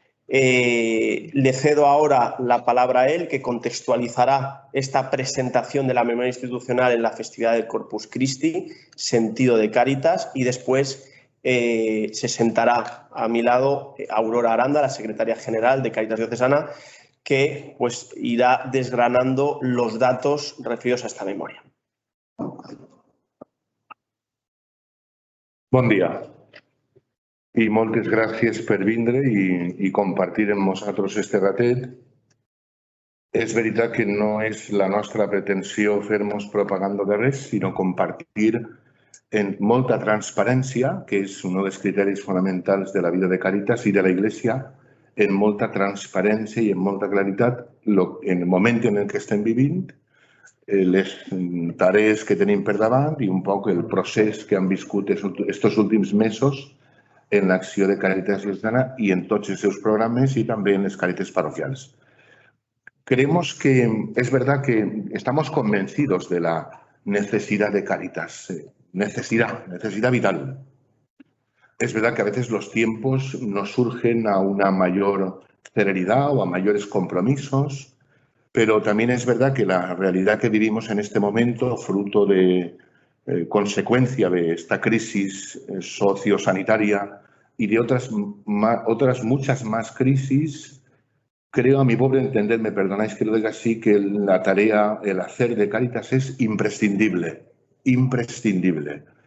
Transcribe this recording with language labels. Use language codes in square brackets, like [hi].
[es] Le cedo ahora la palabra a él, que contextualizará esta presentación de la memoria institucional en la festividad del Corpus Christi, sentido de Cáritas, y después se sentará a mi lado Aurora Aranda, la secretaria general de Cáritas Diocesana, que pues irá desgranando los datos referidos a esta memoria. [ca] Bon dia i moltes gràcies per vindre i compartir amb nosaltres este ratet. És veritat que no és la nostra pretensió fer-nos propaganda de res, sinó compartir en molta transparència, que és un dels criteris fonamentals de la vida de Càritas i de la Iglesia, en molta transparència i en molta claritat en el moment en què estem vivint, les tarees que tenim per davant i un poc el procés que han viscut estos últims mesos en l'acció de Càritas Diocesana y en tots els seus programes [es] y también [ca] en les Càritas parroquiales. [es] Creemos que es verdad que estamos convencidos de la necesidad de Càritas, necesidad vital. Es verdad que a veces los tiempos nos surgen a una mayor celeridad o a mayores compromisos, pero también es verdad que la realidad que vivimos en este momento, fruto de consecuencia de esta crisis sociosanitaria y de otras muchas más crisis, creo, a mi pobre entender, me perdonáis que lo diga así, que la tarea, el hacer de Cáritas es imprescindible, imprescindible.